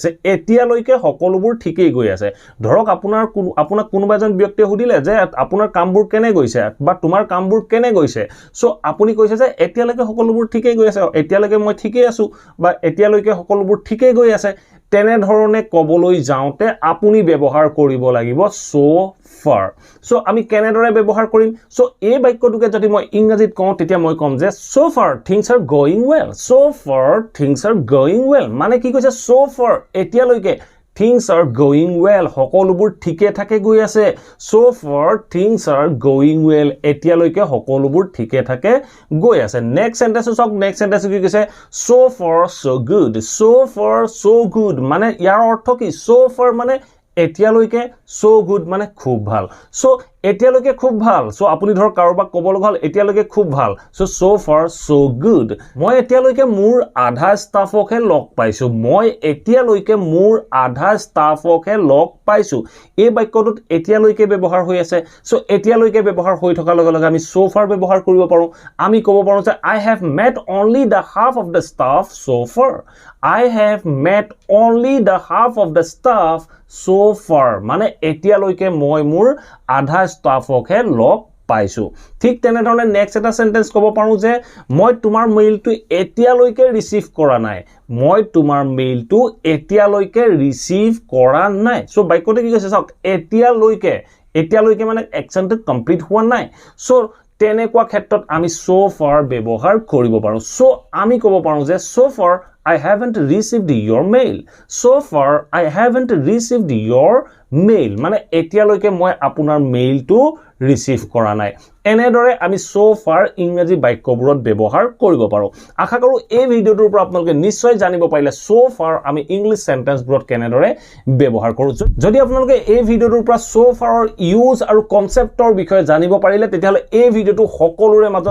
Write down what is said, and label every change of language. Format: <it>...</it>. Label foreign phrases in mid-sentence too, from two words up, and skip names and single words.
<as>গৈ আছে ধৰক আপোনাক কোনোবা এজন ব্যক্তিয়ে সুধিলে যে আপোনাৰ কামবোৰ কেনে গৈছে বা তোমাৰ কামবোৰ কেনে গৈছে সো আপুনি কৈছে যে এতিয়ালৈকে সকলোবোৰ ঠিকই গৈ আছে এতিয়ালৈকে মই ঠিকই আছো বা এতিয়ালৈকে সকলোবোৰ ঠিকই গৈ আছে তেনে ধৰণে কবলৈ যাওঁতে আপুনি ব্যৱহাৰ কৰিব লাগিব</as> <en>so far</en> <as>সো আমি কেনেদৰে ব্যৱহাৰ কৰিম সো এই বাক্যটোকে যদি মই ইংৰাজীত কওঁ তেতিয়া মই কম যে</as> <en>so far things are going well</en> <as>মানে কি কৈছে</as> <en>so far</en> <as>এতিয়ালৈকে</as> <en>things are going well</en> <as>সকলোবোৰ ঠিকে থাকে গৈ আছে</as> <en>so far things are going well</en> <as>এতিয়ালৈকে সকলোবোৰ ঠিকে থাকে গৈ আছে</as> <en>next sentence</en> <as>কি কৈছে</as> <en>so far so good</en> <as>মানে ইয়াৰ অৰ্থ কি</as> <en>so far</en> <as>মানে এতিয়ালৈকে</as> <en>so good</en> <as>মানে খুব ভাল so এতিয়ালৈকে খুব ভাল সো আপুনি ধৰ কাৰোবাক ক'বলৈ ভাল এতিয়ালৈকে খুব ভাল</as> <en>so far so good</en> <as>মই এতিয়ালৈকে মোৰ আধা ষ্টাফকহে লগ পাইছো এই বাক্যটোত এতিয়ালৈকে ব্যৱহাৰ হৈ আছে সো এতিয়ালৈকে ব্যৱহাৰ হৈ থকাৰ লগে লগে আমি</as> <en>so far</en> <as>ব্যৱহাৰ কৰিব পাৰো আমি ক'ব পাৰো যে</as> <en>I have met only the half of the staff so far so far</en> <as>মানে এতিয়ালৈকে মই মোৰ আধা ষ্টাফকহে লগ পাইছো ঠিক তেনে ধৰণে নেক্সট এটা সেন্টেন্স ক'ব পাৰো যে মই তোমাৰ মেইলটো এতিয়ালৈকে ৰিসিভ কৰা নাই সো বাক্যটো কি কৈছে চাওক এতিয়ালৈকে মানে একচনটো কমপ্লিট হোৱা নাই সো তেনেকুৱা ক্ষেত্ৰত আমি</as> <en>so far</en> <as>ব্যৱহাৰ কৰিব পাৰো সো আমি ক'ব পাৰো যে</as> <en>so far I haven't received your mail</en> <as>মানে এতিয়ালৈকে মই আপোনাৰ মেইলটো ৰিসিভ কৰা নাই এনেদৰে আমি</as> <en>so far</en> <as>ইংৰাজী বাক্যবোৰত ব্যৱহাৰ কৰিব পাৰো আশা কৰো এই ভিডিওটোৰ পৰা আপোনালোকে নিশ্চয় জানিব পাৰিলে</as> <en>so far</en> <as>আমি ইংলিশ সেন্টেন্সবোৰত কেনেদৰে ব্যৱহাৰ কৰো যদি আপোনালোকে এই ভিডিওটোৰ পৰা</as> <en>so far use</en> <as>আৰু কনসেপ্টৰ বিষয়ে জানিব পাৰিলে তেতিয়াহলে এই ভিডিওটো সকলোৰে মাজত</as>